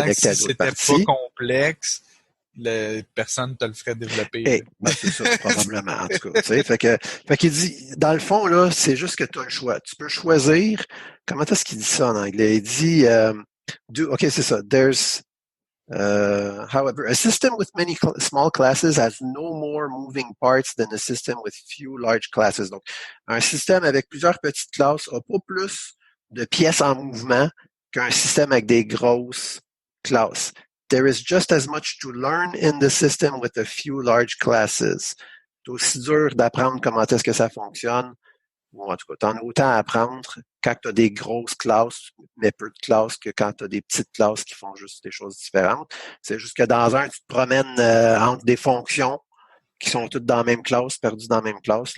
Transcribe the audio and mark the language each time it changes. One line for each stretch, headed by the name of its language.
French: connectées à si d'autres c'était parties. pas complexe, personne te le ferait développer. C'est ça, probablement, en tout cas. Fait qu'il dit, dans le fond, là, c'est juste que tu as le choix. Tu peux choisir. Comment est-ce qu'il dit ça en anglais? Il dit, OK, c'est ça.
English: However, a system with many small classes has no more moving parts than a system with few large classes.
French: Donc, un système avec plusieurs petites classes n'a pas plus de pièces en mouvement qu'un système avec des grosses classes.
English: There is just as much to learn in the system with a few large classes.
French: C'est aussi dur d'apprendre comment est-ce que ça fonctionne. Ou en tout cas, t'en as autant à apprendre quand tu as des grosses classes, mais peu de classes, que quand tu as des petites classes qui font juste des choses différentes. C'est juste que dans un, tu te promènes entre des fonctions qui sont toutes dans la même classe, perdues dans la même classe.